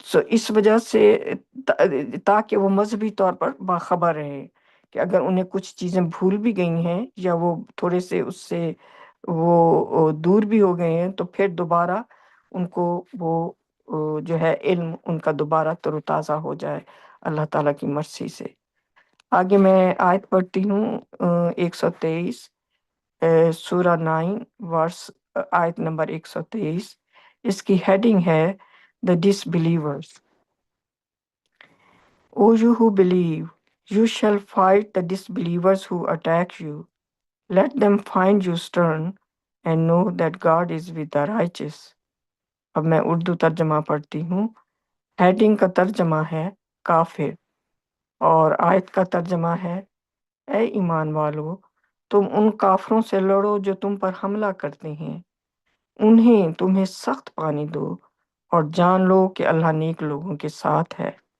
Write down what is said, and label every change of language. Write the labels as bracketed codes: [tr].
[ur] اس وجہ سے تاکہ وہ مذہبی طور پر باخبر رہے کہ اگر انہیں کچھ چیزیں بھول بھی گئی ہیں یا وہ تھوڑے سے اس سے وہ دور بھی ہو گئے ہیں، تو پھر دوبارہ ان کو وہ جو ہے علم ان کا دوبارہ تر و تازہ ہو جائے اللہ تعالیٰ کی مرضی سے۔ آگے میں آیت پڑھتی ہوں 123، سورہ 9 ورس، آیت نمبر 123۔ اس کی ہیڈنگ ہے The Disbelievers. [en] O you who believe, you shall fight the disbelievers who attack you. Let them find you stern and know that God is with the righteous. [ur] اب میں اردو ترجمہ پڑھتی ہوں۔ ہیڈنگ کا ترجمہ ہے کافر، اور آیت کا ترجمہ ہے اے ایمان والو، تم ان کافروں سے لڑو جو تم پر حملہ کرتے ہیں، انہیں تمہیں سخت پانی دو، اور جان لو کہ اللہ نیک لوگوں کے ساتھ ہے۔